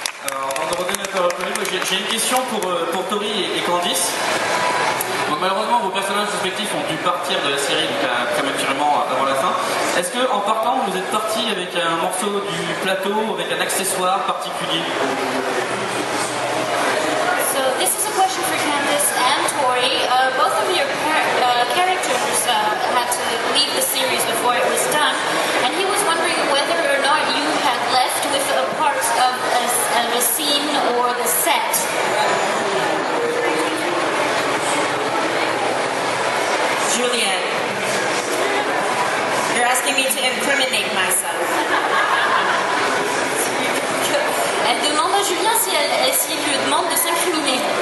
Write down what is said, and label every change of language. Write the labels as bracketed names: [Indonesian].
[French] Alors, avant de revenir j'ai une question pour Tori et Candice. Donc malheureusement vos personnages respectifs ont dû partir de la série prématurément avant la fin. Est-ce que en partant vous êtes parti avec un morceau du plateau, avec un accessoire particulier? [English] So this is a question for Candice and Tori. Both of your characters had to leave the series before it was done, and he was wondering whether or not you had left with a part of a scene or the set. Julianne, you're asking me to incriminate myself. [French] Elle demande à Julien s'il lui demande de s'incriminer.